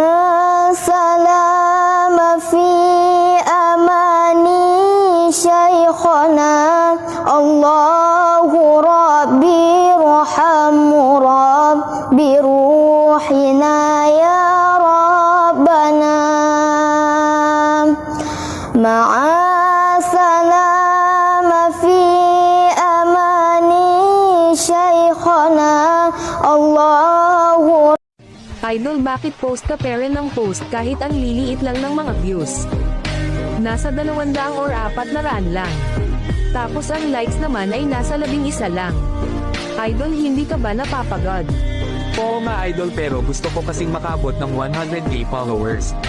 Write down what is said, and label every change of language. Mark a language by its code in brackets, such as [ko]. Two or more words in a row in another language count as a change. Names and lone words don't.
[ar] السلامة في أماني شيخنا الله ربي ارحم ربي روحنا يا ربنا مع السلامة في أماني شيخنا الله. [tl] Idol, bakit post ka pera ng post kahit ang liliit lang ng mga views? Nasa 200 or 400 lang. Tapos ang likes naman ay nasa 11 lang. Idol, hindi ka ba napapagod? Oo nga idol, pero gusto ko kasing makabot ng 100k followers.